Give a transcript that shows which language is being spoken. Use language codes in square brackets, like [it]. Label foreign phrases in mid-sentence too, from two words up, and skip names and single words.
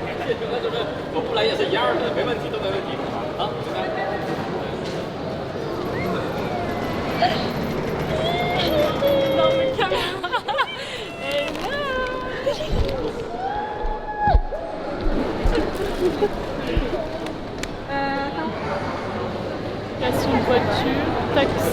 [zh] 我不来也是一样的，没问题，都没问题。好，现在。 [fr] Non mais caméra. Attends. Station de voiture, taxi.